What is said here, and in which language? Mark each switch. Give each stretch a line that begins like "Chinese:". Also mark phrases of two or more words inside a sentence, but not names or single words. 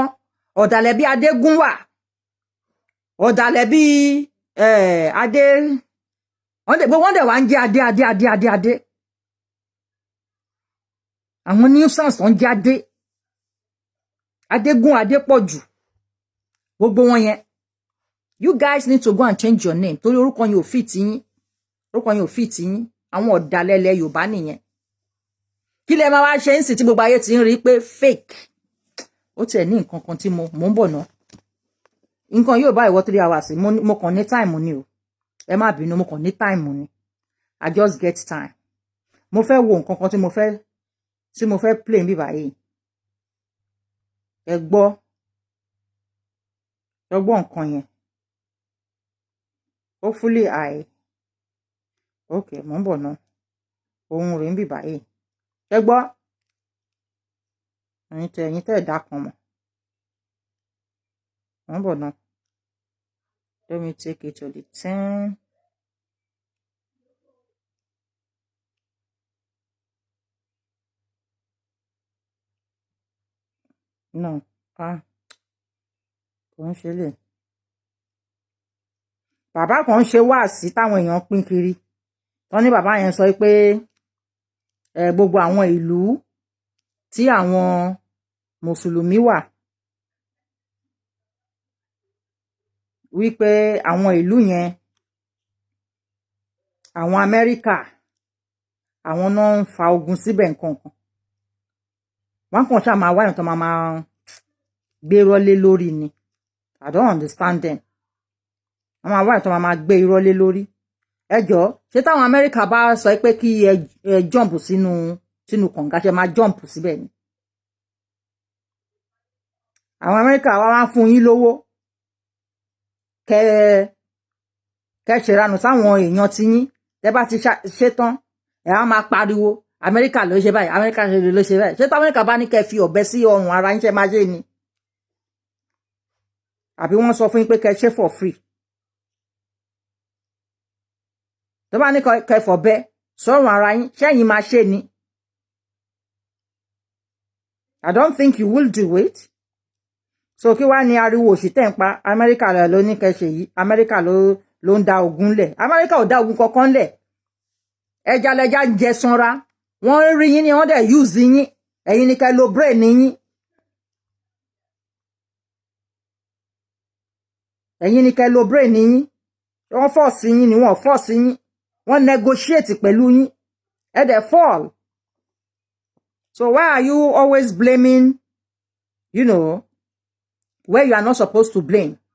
Yoruba: Ọ̀dàlẹ̀ bí Adégúnwà. Ọ̀dàlẹ̀ bí Adé. Wọ́n dẹ̀ wá ń jẹ́ Adé. Àwọn nuisance wọ́n jẹ́ Adé. Adégún Adépọ̀jù. Gbogbo wọn yẹn.
English: You guys need to go and change your name.
Yoruba: Torí orúkọ yín ò fit yín. Orúkọ yín ò fit yín. Àwọn ọ̀dàlẹ̀ ilẹ̀ Yorùbá nìyẹn. Kí lẹ máa wá ṣe ń sìn tí gbogbo ayé ti ń rí pé fake. Ó tiẹ̀ ní nǹkan kan tí mo ń bọ̀ ná. Nǹkan yóò bá ìwọ 3 hours. Mo kàn ní time ni o. Ẹ má bínú, mo kàn ní time ni.
English: I just get time.
Yoruba: Mo fẹ́ wo nǹkan kan tí mo fẹ́ play níbí báyìí. Ẹ gbọ́ nǹkan yẹn.
English: Hopefully okay,
Yoruba: mo ń bọ̀ ná. Ohun rẹ̀ níbí báyìí. Ẹ gbọ́. Ẹ̀yin tẹ́ ẹ̀dá kan mọ̀. Mo ń bọ̀ ná.
English: Let me take it to the 10. No.
Yoruba: Kò ń ṣe lè. Bàbá kan ṣe wáàsí táwọn èèyàn pín kiri. Wọ́n ní bàbá yẹn sọ pé gbogbo àwọn ìlú tí àwọn Mùsùlùmí wà. Wípé àwọn ìlú yẹn, àwọn Amẹ́ríkà, àwọn náà ń fa ogun síbẹ̀ nǹkan kan. Wọ́n kàn ṣáà máa wáyàn tó máa gbé irọ́ lé lórí ni.
English: I don't understand them.
Yoruba: Wọ́n máa wáyàn tó máa gbé irọ́ lé lórí. ẹ jọ̀ọ́ ṣé táwọn Amẹ́ríkà bá sọ pé kí ẹ jump sínú kànga ṣe máa jump síbẹ̀ ni àwọn Amẹ́ríkà wá fún yín lówó kẹ ṣèrànù sáwọn èèyàn tí yín tẹ́ bá ti ṣe tán ẹ á máa pariwo Amẹ́ríkà ló ṣe báyìí Amẹ́ríkà ló ṣe báyìí ṣé tí Amẹ́ríkà bá ní kẹ́ fi ọ̀bẹ sí ọrùn ara yín ṣe máa ṣe ni àbí wọ́n sọ fún yín pé kẹ́ ṣe
English: for free
Yoruba: tó bá ní kẹ́ fọ̀bẹ sọ́rùn ara yín ṣẹ́yìn máa ṣe ni
English: I don't think you will do it so
Yoruba: kí wá ní ariwo òṣì tẹ́ ń pa Amẹ́ríkà ló ní kẹ́ ṣe yìí Amẹ́ríkà ló ń da ogun lẹ̀ Amẹ́ríkà ò dá ogun kankan lẹ̀ ẹja lẹja ń jẹ sanra wọ́n rí yín ni wọ́n dẹ̀ use yín ẹ̀yin ni kẹ́ lo brain yín ẹ̀yin ni kẹ́ lo brain yín wọ́n force yín ni wọ́n force yín wọ́n negotiate pẹ̀lú yín ẹ dẹ̀ fall
English: so why are you always blaming you know where you are not supposed to blame